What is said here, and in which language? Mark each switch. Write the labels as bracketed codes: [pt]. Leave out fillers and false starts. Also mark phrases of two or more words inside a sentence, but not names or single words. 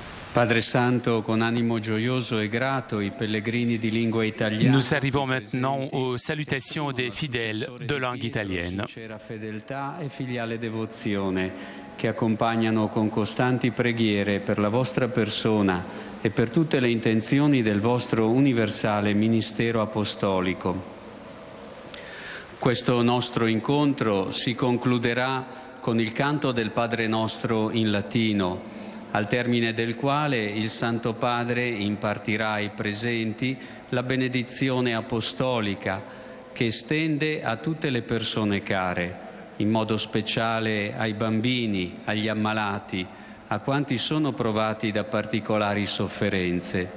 [it] Padre Santo, con animo gioioso e grato, i pellegrini di lingua italiana. [fr] Nous arrivons maintenant aux salutations des fidèles de langue italienne. [it] Sincera fedeltà e filiale devozione che accompagnano con costanti preghiere per la vostra persona e per tutte le intenzioni del vostro universale ministero apostolico. Questo nostro incontro si concluderà con il canto del Padre Nostro in latino, al termine del quale il Santo Padre impartirà ai presenti la benedizione apostolica che estende a tutte le persone care, in modo speciale ai bambini, agli ammalati, a quanti sono provati da particolari sofferenze.